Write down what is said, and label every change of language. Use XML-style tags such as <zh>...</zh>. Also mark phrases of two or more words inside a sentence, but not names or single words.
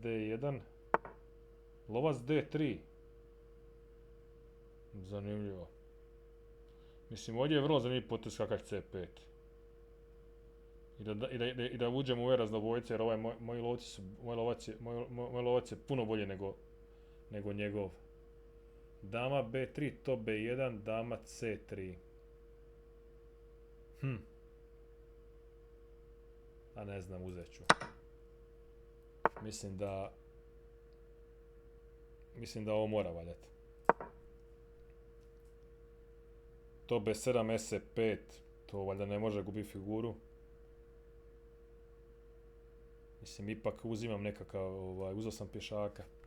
<hr>Na lovac D1. Lovac D3. Zanimljivo. Mislim, ovdje je vrlo zanimljiv potez kakav C5. I da uđemo u ove razdobojce, jer ovaj moj lovac je puno bolje nego njegov. Dama B3, top B1, dama C3. A ne znam, uzet ću. Mislim da ovo mora valjati. To B7, SE5, to valjda ne može gubiti figuru. Mislim, ipak uzimam nekakav, uzeo sam pješaka.</hr>